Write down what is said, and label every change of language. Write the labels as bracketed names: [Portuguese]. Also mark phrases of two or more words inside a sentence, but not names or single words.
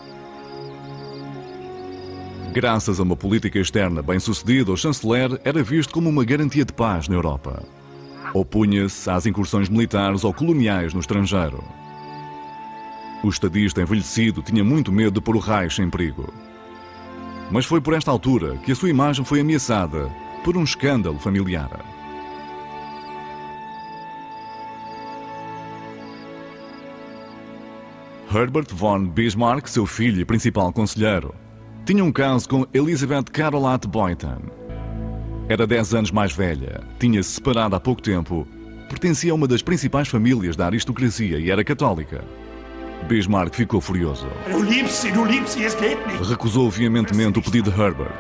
[Portuguese] Graças a uma política externa bem-sucedida, o chanceler era visto como uma garantia de paz na Europa. Opunha-se às incursões militares ou coloniais no estrangeiro. O estadista envelhecido tinha muito medo de pôr o Reich em perigo. Mas foi por esta altura que a sua imagem foi ameaçada por um escândalo familiar. Herbert von Bismarck, seu filho e principal conselheiro, tinha um caso com Elisabeth Caroline Boyton. Era 10 anos mais velha, tinha-se separado há pouco tempo, pertencia a uma das principais famílias da aristocracia e era católica. Bismarck ficou furioso. Recusou veementemente o pedido de Herbert.